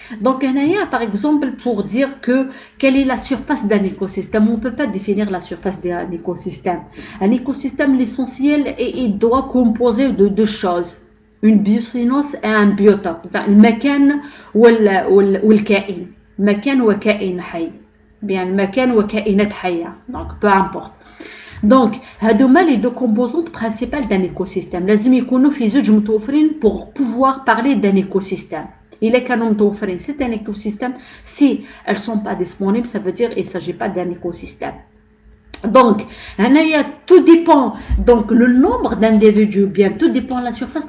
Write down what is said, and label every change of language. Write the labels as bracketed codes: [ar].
[fr] Donc, par exemple, pour dire quelle est la surface d'un écosystème, on ne peut pas définir la surface d'un écosystème. Un écosystème, l'essentiel, il doit composer de deux choses. Une biocénose et un biotope. [ar] المكان والكائن. مكان وكائن حي. Bien, المكان وكائنات حية. [fr] Donc, peu importe. Donc, [ar] هادوما [fr] les deux composantes principales d'un écosystème. [ar] لازم يكونوا في زوج متوفرين [fr] pour pouvoir parler d'un écosystème. [ar] إلا كانوا متوفرين, [fr] c'est un écosystème. Si elles ne sont pas disponibles, ça veut dire qu'il ne s'agit pas d'un écosystème. Donc, tout dépend, donc le nombre d'individus, bien, tout dépend de la surface.